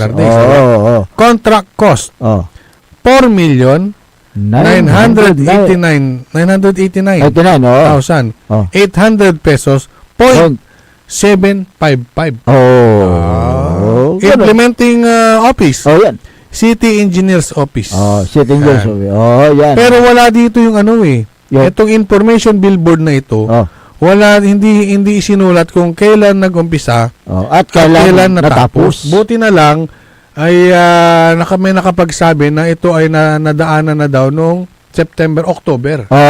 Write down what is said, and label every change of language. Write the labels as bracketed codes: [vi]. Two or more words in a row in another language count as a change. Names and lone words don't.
[en] Contract cost 4,989,800 pesos .755. Implementing office. [tl] Yan. [en] City Engineers Office. City Engineers Office. [tl] Yan. Pero wala dito yung itong information billboard na ito. Wala, hindi isinulat kung kailan nag-umpisa at kailan natapos. Buti na lang ay may nakapagsabi na ito ay nadaanan na daw noong September, October.